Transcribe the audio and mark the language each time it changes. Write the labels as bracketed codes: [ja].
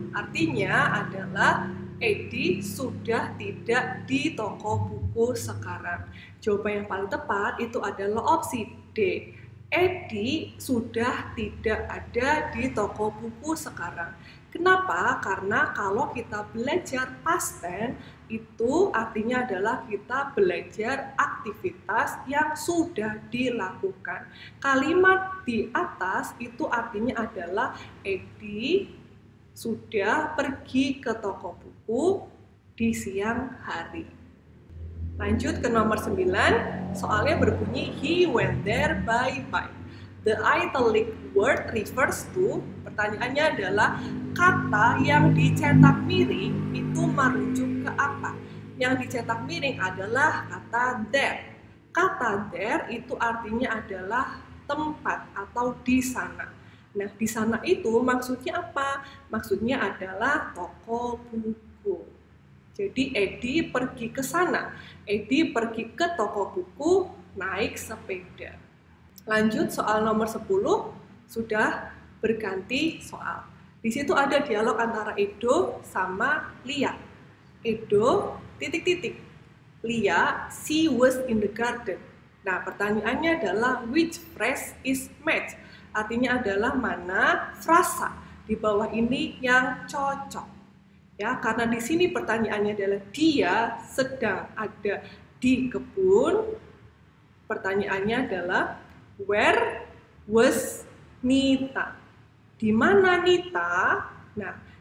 [id] Artinya adalah Edi sudah tidak di toko buku sekarang. Jawaban yang paling tepat itu adalah opsi D. Edi sudah tidak ada di toko buku sekarang. Kenapa? Karena kalau kita belajar past tense itu artinya adalah kita belajar aktivitas yang sudah dilakukan. Kalimat di atas itu artinya adalah Edi sudah pergi ke toko buku di siang hari. Lanjut ke nomor 9, soalnya berbunyi [en] he went there by bike. The italic word refers to, [id] pertanyaannya adalah kata yang dicetak miring itu merujuk ke apa? Yang dicetak miring adalah kata there. Kata there itu artinya adalah tempat atau di sana. Nah, di sana itu maksudnya apa? Maksudnya adalah toko buku. Jadi Edi pergi ke sana. Edi pergi ke toko buku naik sepeda. Lanjut soal nomor 10, sudah berganti soal. Di situ ada dialog antara Edo sama Lia. Edo, titik-titik. [en] Lia, she was in the garden. [id] Nah, pertanyaannya adalah [en] which phrase is match? [id] Artinya adalah mana frasa di bawah ini yang cocok. Ya, karena di sini pertanyaannya adalah dia sedang ada di kebun. Pertanyaannya adalah [en] where was Nita? [id] Di mana Nita? Nah,